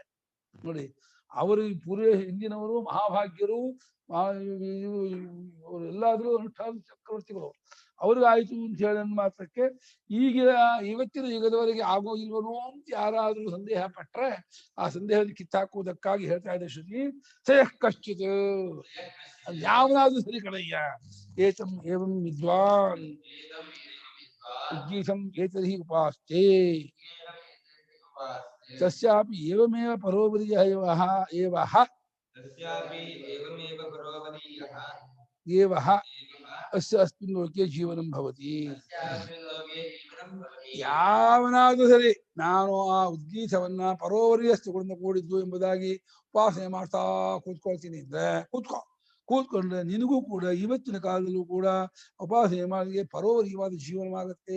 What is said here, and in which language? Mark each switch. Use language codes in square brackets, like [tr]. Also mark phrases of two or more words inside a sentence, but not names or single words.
[kn] ನೋಡಿ, ಅವರು ಪೂರ್ವ ಹಿಂದಿನವರು ಮಹಾಭಾಗ್ಯರು, ಎಲ್ಲಾದ್ರೂ ಅನುಷ್ಠಾನ ಚಕ್ರವರ್ತಿಗಳು, ಅವ್ರಿಗಾಯ್ತು ಅಂತ ಹೇಳ ಮಾತ್ರಕ್ಕೆ ಇವತ್ತಿನ ಯುಗದವರೆಗೆ ಆಗೋ ಇಲ್ವನೋ ಅಂತ ಯಾರಾದ್ರೂ ಸಂದೇಹ ಪಟ್ರೆ ಆ ಸಂದೇಹದ ಕಿತ್ತಾಕುವುದಕ್ಕಾಗಿ ಹೇಳ್ತಾ ಇದೆ ಶ್ರುತಿ. [sa] ಸಯಃ ಕಶ್ಚಿತ್, [kn] ಯಾವನಾದ್ರೂ ಸರಿ ಕಣಯ್ಯ. [sa] ಏತಂ ಏವಂ ವಿದ್ವಾನ್ ಉದ್ಗೀತಂ ಏತರ್ಹಿ ಉಪಾಸ್ತೆ ತಸ್ಯಾಪಿ ಏವಮೇವ ಪರೋವರೀಯಃ ಏವಃ ಅಸ್ಯ ಅಸ್ಮಿನ್ ಲೋಕೆ ಜೀವನಂ ಭವತಿ. [kn] ಯಾವನಾದ್ರೂ ಸರಿ ನಾನು ಆ ಉದ್ಗೀತವನ್ನ ಪರೋವರೀಯಸ್ಥಗಳಿಂದ ಕೂಡಿದ್ದು ಎಂಬುದಾಗಿ ಉಪಾಸನೆ ಮಾಡ್ತಾ ಕೂತ್ಕೊಳ್ತೀನಿ ಅಂದ್ರೆ ಕೂತ್ಕೊಂಡ್ರೆ ನಿನಗೂ ಕೂಡ ಇವತ್ತಿನ ಕಾಲದಲ್ಲೂ ಕೂಡ ಉಪಾಸನೆ ಮಾಡಿಗೆ ಪರೋವರೀಯವಾದ ಜೀವನವಾಗತ್ತೆ.